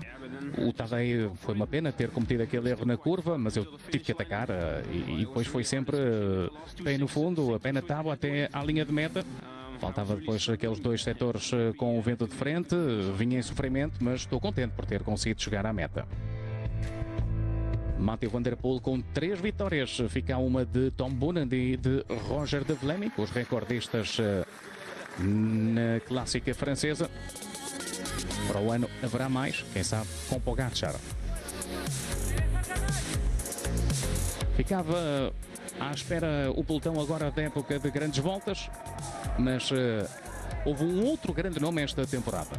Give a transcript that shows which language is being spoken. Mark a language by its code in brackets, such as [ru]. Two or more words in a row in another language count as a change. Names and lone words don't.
[pt] O Tadej foi uma pena ter cometido aquele erro na curva, mas eu tive que atacar e depois foi sempre pé no fundo, pé na tábua até à linha de meta. Faltava depois aqueles dois setores com o vento de frente, vinha em sofrimento, mas estou contente por ter conseguido chegar à meta. Mathieu van der Poel com 3 vitórias, fica uma de Tom Boonen e de Roger de Vlaming, os recordistas na clássica francesa. Para o ano haverá mais, quem sabe com Pogačar. Ficava à espera o pelotão agora da época de grandes voltas, mas houve um outro grande nome esta temporada.